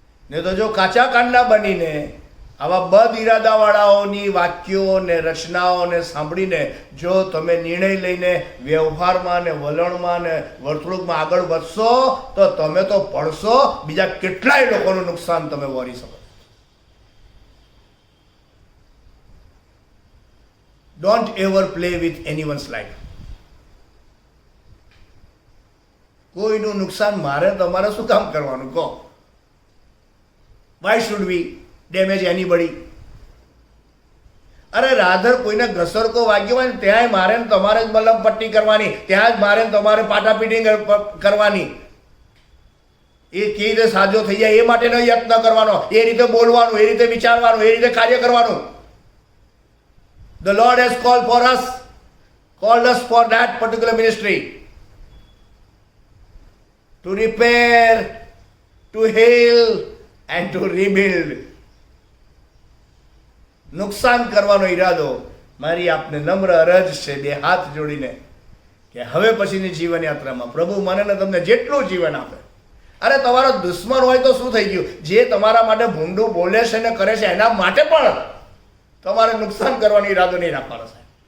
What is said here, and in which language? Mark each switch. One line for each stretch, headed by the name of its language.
Gujarati: ને તો જો કાચા કાનના બનીને આવા બદ ઈરાદાવાળાઓની વાક્યો ને રચનાઓને સાંભળીને જો તમે નિર્ણય લઈને વ્યવહારમાં ને વલણમાં ને વર્તણૂકમાં આગળ વધશો તો તમે તો પડશો, બીજા કેટલાય લોકોનું નુકસાન તમે વહોરી શકો.
English: Don't ever play with anyone's life.
Gujarati: કોઈનું નુકસાન મારે તમારે શું કામ કરવાનું કહો?
English: Why should we damage anybody?
Gujarati: અરે રાધર કોઈને ઘસરકો વાગ્યો હોય ને ત્યાંય મારે ને તમારે જ મલમ પટ્ટી કરવાની, ત્યાં જ મારે ને તમારે પાટાપીટી કરવાની. એ કેવી રીતે સાજો થઈ જાય એ માટેનો યત્ન કરવાનો, એ રીતે બોલવાનું, એ રીતે વિચારવાનું, એ રીતે કાર્ય કરવાનું.
English: The Lord has called us for that particular ministry, to repair, to heal and to rebuild.
Gujarati: નુકસાન કરવાનો ઈરાદો મારી આપને નમ્ર અરજ છે બે હાથ જોડીને કે કે હવે પછીની જીવન યાત્રામાં પ્રભુ મને ને તમને જેટલું જીવન આપે. અરે તમારો દુશ્મન હોય તો શું થઈ ગયું, જે તમારા માટે ભૂંડું બોલે છે ને કરે છે એના માટે પણ તમારે નુકસાન કરવાનો ઈરાદો નહીં રાખવાનો છે.